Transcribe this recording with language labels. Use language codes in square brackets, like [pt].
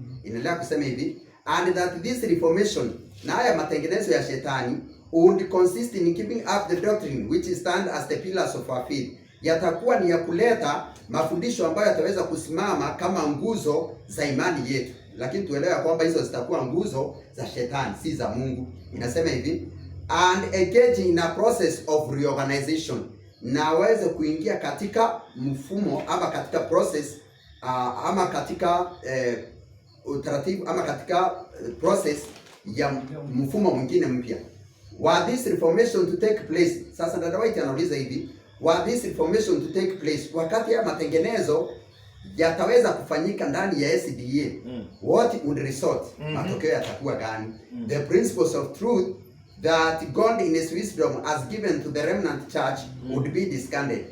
[sw] Inaendelea kusema hivi, [en] and that this reformation, [sw] na haya matengenezo ya shetani [en] would consist in keeping up the doctrine which stand as the pillars of our faith. [sw] Yatakuwa ni ya kuleta mafundisho ambayo yataweza kusimama kama nguzo za imani yetu. Lakini tuelewe kwamba hizo zitakuwa nguzo za shetani, si za Mungu. Inasema hivi, [en] and engage in a process of reorganization. [sw] Na waweze kuingia katika mfumo ama katika process ama katika utaratibu ama katika process ya mfumo mwingine mpya. [en] Were this reformation to take place? [sw] Sasa dada White anauliza hivi, [en] were this reformation to take place? [sw] Wakati ya matengenezo yataweza kufanyika ndani ya SDA, [en] what would result? [sw] Matokeo yatakuwa gani? [en] The principles of truth that God in his wisdom has given to the remnant church would be discarded.